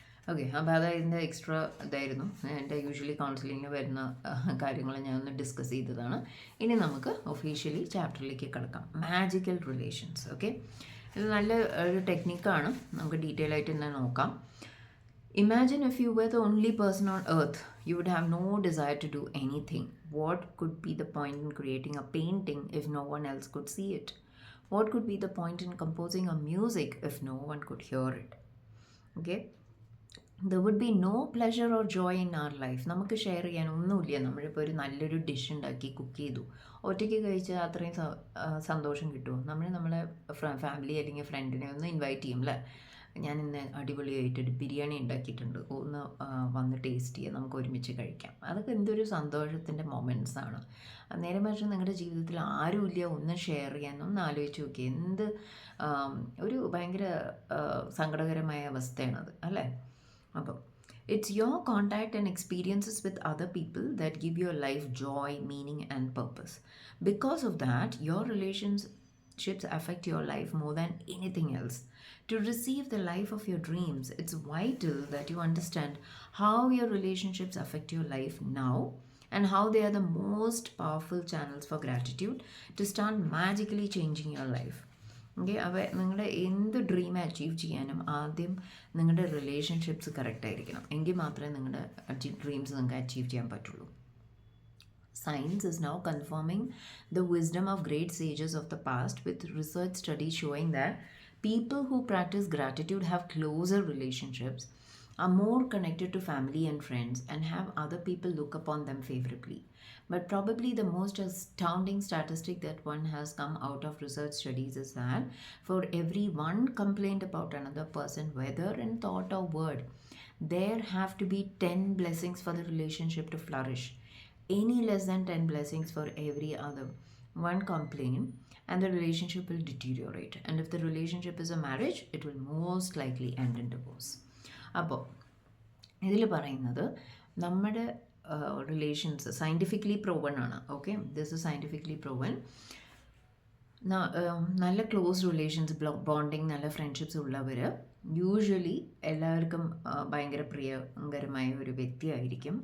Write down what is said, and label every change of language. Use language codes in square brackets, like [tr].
[ml] Okay, അപ്പോൾ അതിൻ്റെ extra ഇതായിരുന്നു എൻ്റെ യൂഷ്വലി കൗൺസിലിങ്ങിന് വരുന്ന കാര്യങ്ങൾ ഞാൻ ഒന്ന് ഡിസ്കസ് ചെയ്തതാണ്. ഇനി നമുക്ക് ഒഫീഷ്യലി ചാപ്റ്ററിലേക്ക് കിടക്കാം, മാജിക്കൽ റിലേഷൻസ്. ഓക്കെ, ഇത് നല്ല ഒരു ടെക്നിക്കാണ്, നമുക്ക് ഡീറ്റെയിൽ ആയിട്ട് തന്നെ നോക്കാം. [en] Imagine if you were the only person on earth, you would have no desire to do anything. What could be the point in creating a painting if no one else could see it? What could be the point in composing a music if no one could hear it? Okay, there would be no pleasure or joy in our life. [ml] നമുക്ക് share ചെയ്യാൻ ഒന്നുമില്ല. നമ്മളിപ്പോൾ ഒരു നല്ലൊരു dish ഉണ്ടാക്കി cook ചെയ്തു, ഒറ്റയ്ക്ക് കഴിച്ചാൽ അത്രയും സന്തോഷം കിട്ടുമോ? നമ്മളെ ഫാമിലി അല്ലെങ്കിൽ ഫ്രണ്ടിനെ ഒന്ന് ഇൻവൈറ്റ് ചെയ്യും അല്ലേ, ഞാൻ ഇന്ന് അടിപൊളിയായിട്ടൊരു ബിരിയാണി ഉണ്ടാക്കിയിട്ടുണ്ട്, ഒന്ന് വന്ന് ടേസ്റ്റ് ചെയ്യുക, നമുക്ക് ഒരുമിച്ച് കഴിക്കാം. അതൊക്കെ എന്തൊരു സന്തോഷത്തിൻ്റെ മൊമെൻറ്റ്സാണ്. നേരെ മറിച്ച് നിങ്ങളുടെ ജീവിതത്തിൽ ആരുമില്ല ഒന്നും ഷെയർ ചെയ്യാൻ, ഒന്ന് ആലോചിച്ച് നോക്കി, എന്ത് ഒരു ഭയങ്കര സങ്കടകരമായ അവസ്ഥയാണത് അല്ലേ. [en] അപ്പം it's your contact and experiences with other people that give your life joy, meaning and purpose. Because of that your relationships affect your life more than anything else. To receive the life of your dreams, it's vital that you understand how your relationships affect your life now and how they are the most powerful channels for gratitude to start magically changing your life. [ml] Okay, അപ്പോൾ നിങ്ങളുടെ എന്ത് dream achieve ചെയ്യാനും ആദ്യം നിങ്ങളുടെ relationships correct ആയിരിക്കണം, എങ്കിൽ മാത്രമേ നിങ്ങളുടെ ഡ്രീംസ് നിങ്ങൾക്ക് അച്ചീവ് ചെയ്യാൻ പറ്റുള്ളൂ. [en] Science is now confirming the wisdom of great sages of the past, with research studies showing that people who practice gratitude have closer relationships, are more connected to family and friends, and have other people look upon them favorably. But probably the most astounding statistic that one has come out of research studies is that for every one complaint about another person, whether in thought or word, there have to be 10 blessings for the relationship to flourish. Any less than 10 blessings for every other one complaint, and the relationship will deteriorate. And if the relationship is a marriage, it will most likely end in divorce. [ml] അപ്പോൾ ഇതിൽ പറയുന്നത് നമ്മുടെ relations scientifically proven ആണ്. [en] Okay, this is scientifically proven. [ml] നല്ല close relations, bonding, നല്ല friendships ഉള്ളവർ usually എല്ലാവർക്കും ഭയങ്കര പ്രിയങ്കരമായ ഒരു വ്യക്തിയായിരിക്കും.